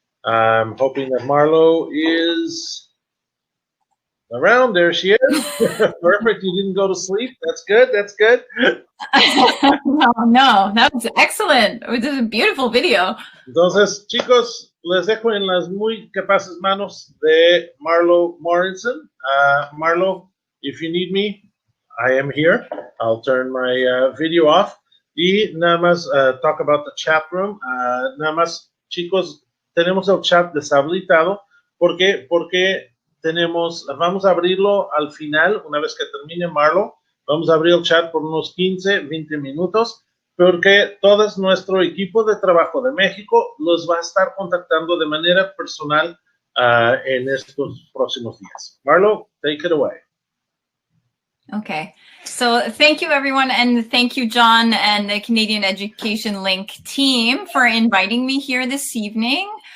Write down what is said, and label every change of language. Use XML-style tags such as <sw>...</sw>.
<en>I'm hoping that Marlo is around. There she is. Perfect. You didn't go to sleep. That's good. That's good. No, that was excellent. It was a beautiful video.</en> <es>Entonces, chicos, les dejo en las muy capaces manos de Marlo Morrison.</es> <en>Marlo, if you need me, I am here. I'll turn my video off.</en> <es>Y nada más</es> <en>talk about the chat room.</en> <es>Nada más, chicos, tenemos el chat deshabilitado. ¿Por qué? Porque vamos a abrirlo al final, una vez que termine Marlo. Vamos a abrir el chat por unos 15, 20 minutos, porque todo nuestro equipo de trabajo de México los va a estar contactando de manera personal en estos próximos días.</es> <en>Marlo, take it away. Okay, so thank you everyone, and thank you John and the Canadian Education Link team for inviting me here this evening.</en>